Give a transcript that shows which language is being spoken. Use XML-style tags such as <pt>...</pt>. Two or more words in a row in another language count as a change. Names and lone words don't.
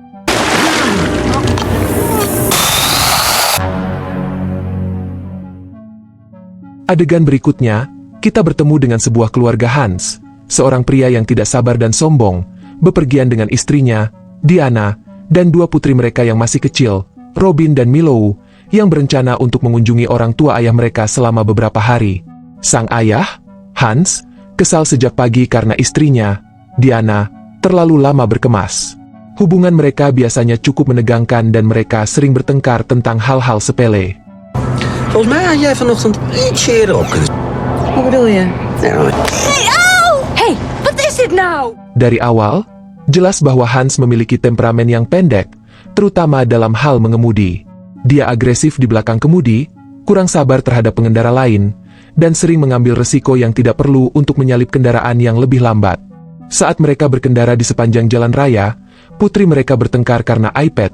<id>Adegan berikutnya, kita bertemu dengan sebuah keluarga Hans, seorang pria yang tidak sabar dan sombong, bepergian dengan istrinya, Diana, dan dua putri mereka yang masih kecil, Robin dan Milou, yang berencana untuk mengunjungi orang tua ayah mereka selama beberapa hari. Sang ayah, Hans, kesal sejak pagi karena istrinya, Diana, terlalu lama berkemas. Hubungan mereka biasanya cukup menegangkan dan mereka sering bertengkar tentang hal-hal sepele.</id> <nl>Volgens mij had jij vanochtend iets eerder op kunnen. Hoe bedoel je? Hey, au! Hey, wat is dit nou?</nl> <id>Dari awal, jelas bahwa Hans memiliki temperamen yang pendek, terutama dalam hal mengemudi. Dia agresif di belakang kemudi, kurang sabar terhadap pengendara lain, dan sering mengambil resiko yang tidak perlu untuk menyalip kendaraan yang lebih lambat. Saat mereka berkendara di sepanjang jalan raya, putri mereka bertengkar karena iPad.</id>